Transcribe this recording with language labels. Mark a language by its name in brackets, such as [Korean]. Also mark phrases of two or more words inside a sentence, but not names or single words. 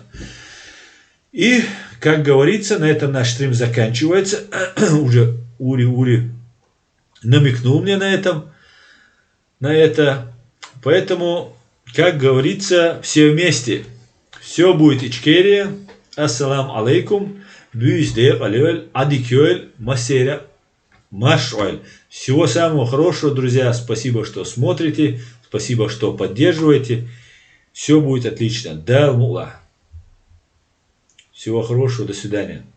[Russian] И, как говорится, на этом наш стрим заканчивается. Уже Ури намекнул мне на это. Поэтому, как говорится, все вместе. Все будет Ичкерия. [Arabic] السلام عليكم. Бюздер алюэль адикюэль масеря машуэль. [Russian] Всего самого хорошего, друзья. Спасибо, что смотрите. Спасибо, что поддерживаете. Все будет отлично. Да, мула. Всего хорошего. До свидания.